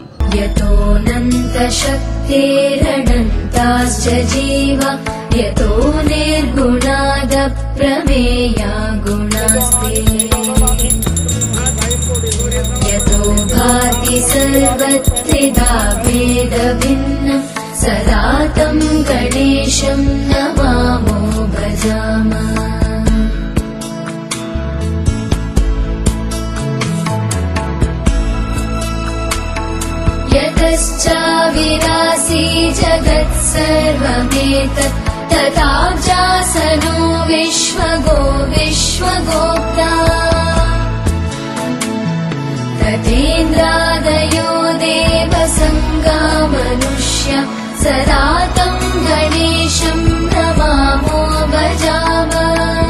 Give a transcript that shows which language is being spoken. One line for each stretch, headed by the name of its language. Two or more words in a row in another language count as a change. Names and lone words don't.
Sanskrit: యతోనంత శక్తిరనంతాశ్చ జీవ యతో నిర్గుణాద ప్రమేయా గుణాస్తే యతో భాతి సర్వత్రిదా భేద భిన్నం సదా తం గణేశం నమామో భజామః. यतश्चाविरासी जगत्सर्वमेतत् तथाजासनो विश्वगोप्ता तथेन्द्रादयो देवसंगा मनुष्या सदा तं गणेशं नमामो भजामः.